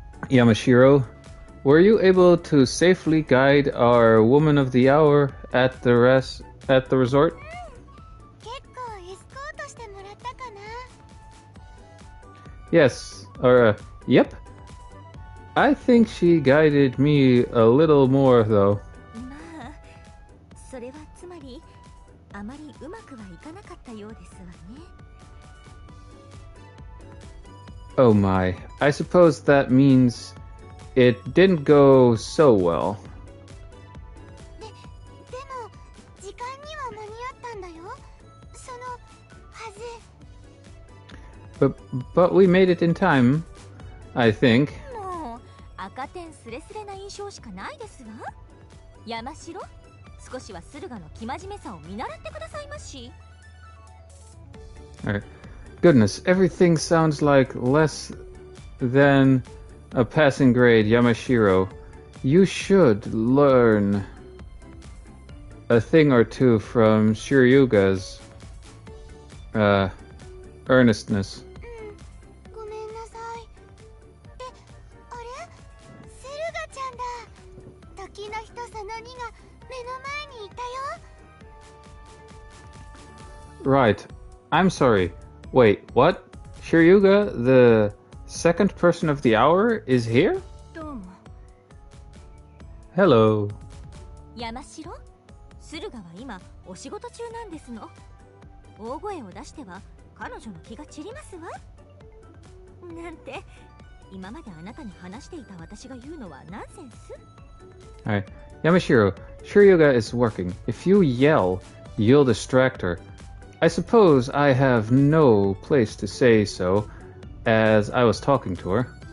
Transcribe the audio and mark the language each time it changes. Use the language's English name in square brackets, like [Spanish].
[English] Yamashiro, were you able to safely guide our woman of the hour at the resort? [Japanese] 結構エスコートしてもらったかな。 [English] Yes. Yep. I think she guided me a little more, though. [Japanese] まあ、それはつまりあまりうまくはいかなかったようですわね。 [English] Oh my. I suppose that means it didn't go so well. [Japanese] でも時間には間に合ったんだよ。そのはず。 But we made it in time, I think. もう赤点スレスレな印象しかないですわ。山城、少しは駿河の生真面目さを見習ってくださいまし。 [English] Alright. Goodness, everything sounds like less than a passing grade, Yamashiro. You should learn a thing or two from Shiryuga's earnestness. [Japanese] ごめんなさい。あれ？セルガちゃんだ。時の人その2が目の前にいたよ。 [English] Right. I'm sorry. Wait, what? Shiryuga, the second person of the hour, is here? [Japanese] どうも。 [English] Hello. [Japanese] 山城、駿河は今お仕事中なんですの。大声を出しては彼女の気が散りますわ。なんて今まであなたに話していた私が言うのはナンセンス？ [English] Alright. Yamashiro, Shiryuga is working. If you yell, you'll distract her. I suppose I have no place to say so, as I was talking to her.